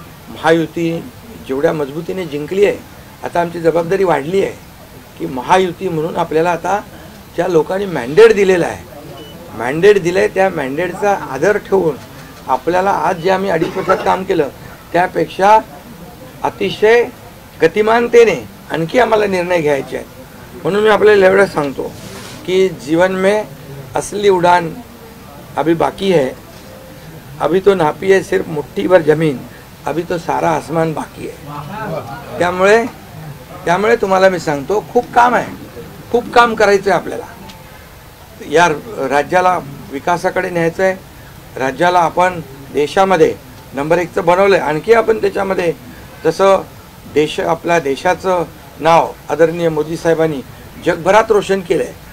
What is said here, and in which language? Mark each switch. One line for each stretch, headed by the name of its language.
Marathi: महायुती जेवढ्या मजबूतीने जिंकली आहे, आता आमची जबाबदारी वाढली आहे की महायुती म्हणून आपल्याला आता ज्या लोकांनी मॅन्डेट दिलेला आहे, मॅन्डेट दिलं आहे, त्या मॅन्डेटचा आदर ठेवून आपल्याला आज जे आम्ही 2.5 वर्षात काम केलं त्यापेक्षा अतिशय गतिमानतेने आणखी आम्हाला निर्णय घ्यायचे आहेत. म्हणून मी आपल्याला एवढं सांगतो कि
Hindi: जीवन में असली उड़ान अभी बाकी है, अभी तो नापी है सिर्फ मुट्ठी भर जमीन, अभी तो सारा आसमान बाकी है.
Marathi: त्यामुळे तुम्हाला मी सांगतो खूप काम आहे, खूप काम करायचं आहे आपल्याला. या राज्याला विकासाकडे न्यायचं आहे. राज्याला आपण देशामध्ये नंबर 1चं बनवलं आहे. आणखी आपण त्याच्यामध्ये जसं आपल्या देशाचं नाव आदरणीय मोदी साहेबांनी जगभरात रोशन केलं आहे.